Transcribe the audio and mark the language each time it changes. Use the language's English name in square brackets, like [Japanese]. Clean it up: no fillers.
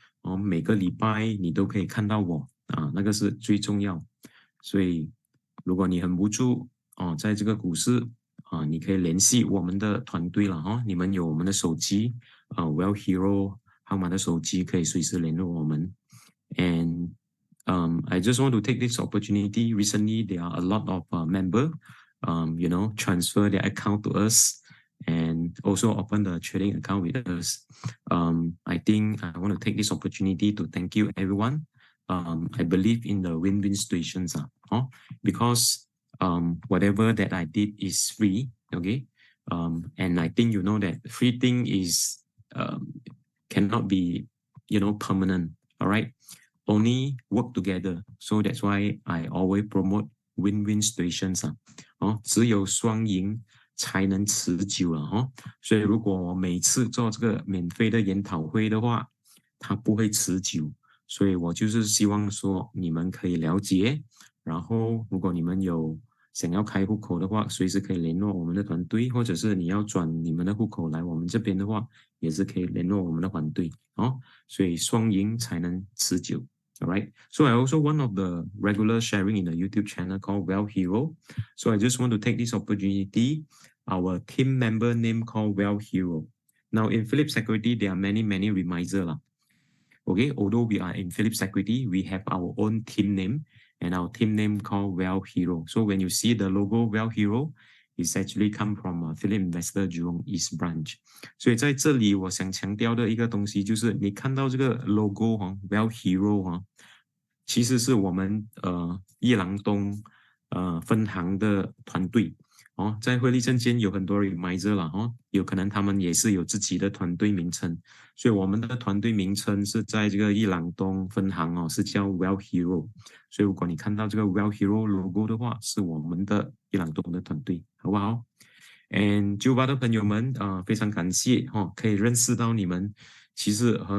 [Chinese] 哦，每个礼拜你都可以看到我那个是最重要。所以，如果你很无助哦，在这个股市你可以联系我们的团队了哦。你们有我们的手机Well Hero 号码的手机，可以随时联络我们。 [English] And I just want to take this opportunity. Recently, there are a lot of member, transfer their account to us and also open the trading account with us. I think I want to take this opportunity to thank you, everyone. I believe in the win-win situations, because whatever that I did is free, okay? And I think you know that free thing is cannot be, permanent, all right? Only work together. So that's why I always promote win-win situations [Chinese] 只有双赢才能持久了所以如果我每次做这个免费的研讨会的话，它不会持久。所以我就是希望说你们可以了解，然后如果你们有想要开户口的话，随时可以联络我们的团队，或者是你要转你们的户口来我们这边的话，也是可以联络我们的团队所以双赢才能持久。 [English] All right. So I also one of the regular sharing in the YouTube channel called Well Hero. So I just want to take this opportunity. Our team member name called Well Hero. Now in Philips Security, there are many remisier lah. Okay, although we are in Philips Security, we have our own team name, and our team name called Well Hero. So when you see the logo Well Hero, it's actually come from Philips Investor Jurong East Branch. [Chinese] 所以在这里我想强调的一个东西就是，你看到这个 logo Well Hero 其实是我们一郎东分行的团队在汇利证券有很多 remiser 了有可能他们也是有自己的团队名称，所以我们的团队名称是在这个一郎东分行是叫 Well Hero， 所以如果你看到这个 Well Hero logo 的话，是我们的一郎东的团队，好不好？And 98的朋友们非常感谢可以认识到你们，其实